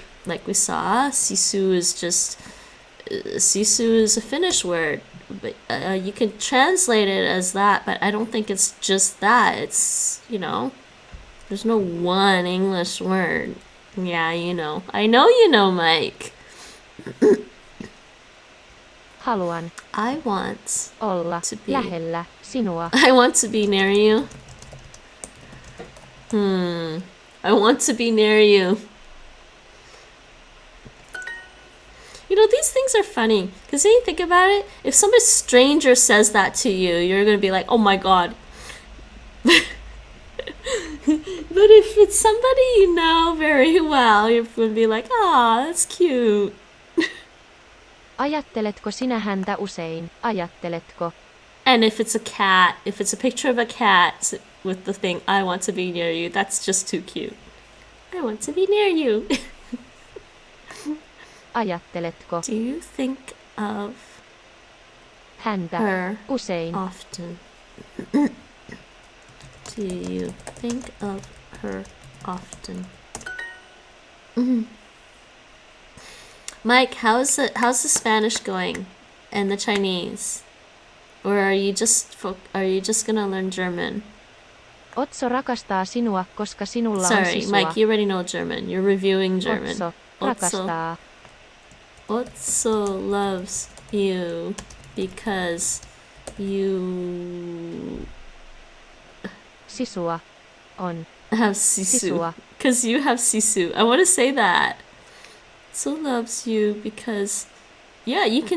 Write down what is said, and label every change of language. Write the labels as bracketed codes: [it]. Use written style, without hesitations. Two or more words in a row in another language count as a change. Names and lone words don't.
[en] Like we saw, sisu is a Finnish word, but you can translate it as that, but I don't think it's just that. It's, there's no one English word. Yeah, I know you know, Mike. [fi] Haluan [en] I want [fi] olla [en] to be [fi] lähellä sinua. [en] I want to be near you. I want to be near you. These things are funny, because when you think about it, if some stranger says that to you, you're going to be like, oh my god. But if it's somebody you know very well, you're going to be like, ah, that's cute. [fi] Ajatteletko sinä häntä usein? Ajatteletko? [en] And if it's a cat, if it's a picture of a cat with the thing, I want to be near you, that's just too cute. I want to be near you. [fi] Ajatteletko [en] Do you think of [fi] häntä [en] her [fi] usein? [en] often? Do you think of her often? Mike, how's the Spanish going and the Chinese? Or are you just gonna learn German? [fi] Otso rakastaa sinua, koska sinulla on [en] Sorry, [fi] sisua. [en] Mike, you already know German. You're reviewing German. [fi] Otso rakastaa. [en] Otso loves you because you [fi] Sisua on. [en] have sisu. [fi] Sisua. [en] Because you have sisu. I want to say that. Otso loves you because, yeah, you can.